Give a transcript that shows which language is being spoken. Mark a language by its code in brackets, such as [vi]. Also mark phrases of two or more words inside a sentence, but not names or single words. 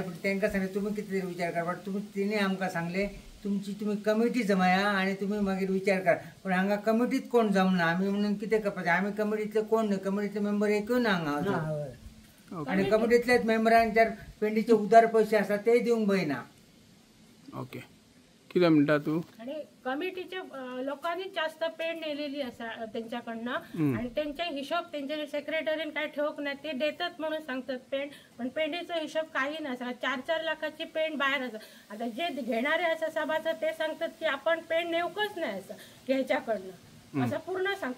[kok] पण तांकां सांगले तुम्ही कितें विचार करा. पण तिने आमकां सांगले तुम्ही कमिटी जमाया आणि तुम्ही मागीर विचार करा. पण हांगा कमिटीत कोण जमना. आम्ही म्हणून कितें करपाचें. आम्ही कमिटीतले कोण नाही. कमिटीतले मेंबर एकूय ना हांगा. आणि कमिटीतल्याच मेंबरांच्या पेंडीचे उदार पैसे असतात ते दिवंक बयना. ओके. कितें म्हणटा तू? [mr] आणि कमिटीच्या लोकांनी जास्त पेंड नेलेली असा त्यांच्याकडनं. आणि त्यांचे हिशोब त्यांच्या सेक्रेटरीन काय ठेवक नाही. ते देतात म्हणून सांगतात पेंड. पण पेंडीचा हिशोब काही नसा. 4-4 लाखाची पेंड बाहेर असं. आता जे घेणारे असं सभासद ते सांगतात की आपण पेंड नेऊकच नाही असं घ्यायच्याकडनं असं पूर्ण सांगतात.